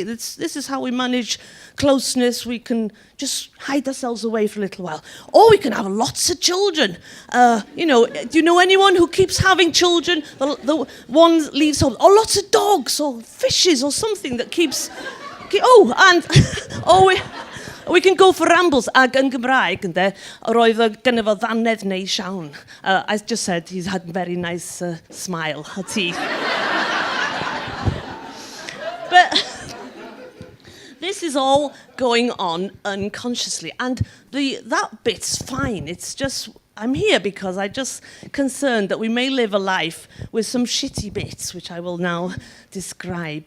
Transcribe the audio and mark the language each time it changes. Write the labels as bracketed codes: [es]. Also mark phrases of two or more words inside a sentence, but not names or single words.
[en] This is how we manage closeness. We can just hide ourselves away for a little while. Or we can have lots of children. Do you know anyone who keeps having children? The one leaves home. Or lots of dogs or fishes or something that keeps... We can go for rambles [cy] ag yn Gymraeg, ynde. Roedd gynno fo ddannedd neis iawn. [en] I just said he's had a very nice smile, a teeth. But this is all going on unconsciously, and that bit's fine. It's just, I'm here because I'm just concerned that we may live a life with some shitty bits, which I will now describe.